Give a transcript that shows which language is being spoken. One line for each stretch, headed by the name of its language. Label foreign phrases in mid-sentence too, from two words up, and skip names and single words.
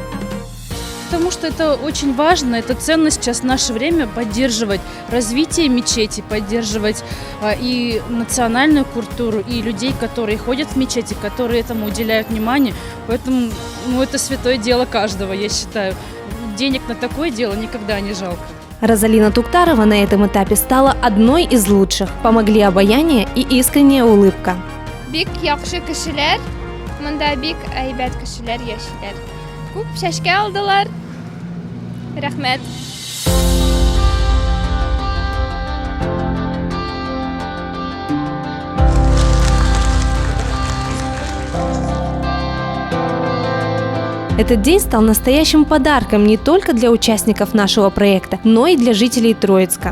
Russian: Потому что это очень важно, это ценно сейчас в наше время поддерживать развитие мечети, поддерживать и национальную культуру, и людей, которые ходят в мечети, которые этому уделяют внимание. Поэтому это святое дело каждого, я считаю. Денег на такое дело никогда не жалко. Розалина Туктарова на этом этапе стала одной из лучших. Помогли обаяние и искренняя улыбка.
Tatar: Бик яхшы кешеләр, монда бик әйбәт кешеләр яшиләр. Күп чәчкә алдылар. Рәхмәт.
Russian: Этот день стал настоящим подарком не только для участников нашего проекта, но и для жителей Троицка.